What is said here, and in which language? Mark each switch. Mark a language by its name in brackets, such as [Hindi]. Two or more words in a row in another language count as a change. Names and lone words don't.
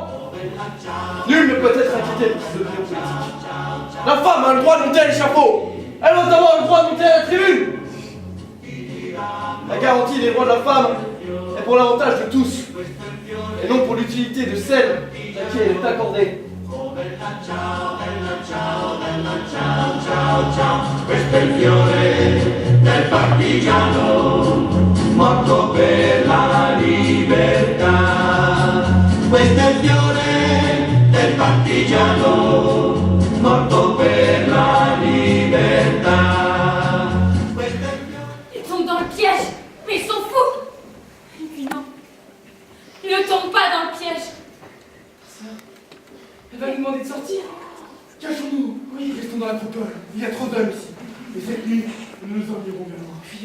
[French] Nul ne peut être inquiété de cette opinion politique. La femme a le droit de monter à l'échafaud. Elle doit avoir le droit de monter à la tribune. La garantie des droits de la femme est pour l'avantage de tous, et non pour l'utilité de celle à qui elle est accordée. [Italian] Questo è il fiore del partigiano morto per la libertà. Questo è il fiore del partigiano morto per la libertà. [French] Ils tombent dans le piège, mais ils sont fous. Et puis non, ils ne tombent pas dans le piège. Elle va nous demander de sortir. Cachons-nous. Oui, restons dans l'acropole. Il y a trop d'hommes ici. Et cette nuit, nous nous en irons vers loin.